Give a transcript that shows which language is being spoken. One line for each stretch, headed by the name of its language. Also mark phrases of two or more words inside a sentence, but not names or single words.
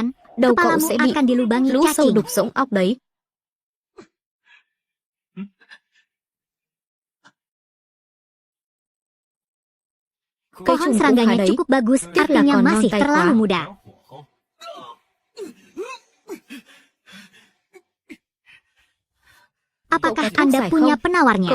Vietnamese: đầu cậu
Indonesian: kepalamu
Vietnamese: sẽ bị
Indonesian: akan dilubangi
Vietnamese: lũ sâu
Indonesian: cacing.
Vietnamese: đục rỗng óc đấy.
Indonesian: Pohon serangganya cukup bagus, artinya masih terlalu muda. Apakah Anda punya penawarnya?